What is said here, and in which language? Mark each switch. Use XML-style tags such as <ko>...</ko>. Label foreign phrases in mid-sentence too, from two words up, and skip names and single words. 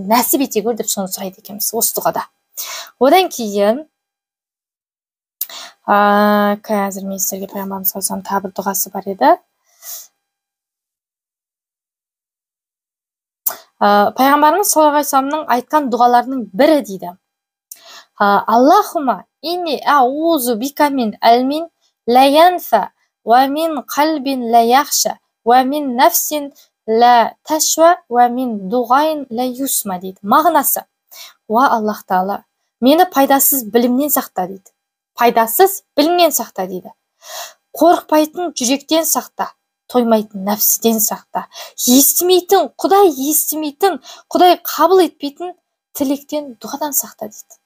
<kk>Нәсіп ете көр деп соны сұрайды екенбіз осы дұғада. Одан кейін қазір мен сіздерге пайғамбарымыз</kk> <ar>صلى الله عليه وسلم</ar> <kk>тағы бір дұғасы бар еді. Пайғамбарымыз</kk> <ar>صلى الله عليه وسلم</ar> <kk>айтқан дұғаларының бірі дейді.</kk> <ar>اللهم إني أعوذ بك من علم لا ينفع ومن قلب لا يخشع ومن نفس لا تشبع ومن دعاء لا يسمع дейді.</ar> <kk>Мағынасы: уа Аллах Тағала, мені пайдасыз білімнен сақта дейді. Пайдасыз білімнен сақта дейді. Қорықпайтын жүректен сақта, тоймайтын нәпсіден сақта. Естімейтін, Құдай қабыл етпейтін тілектен, дұғадан сақта дейді.</kk>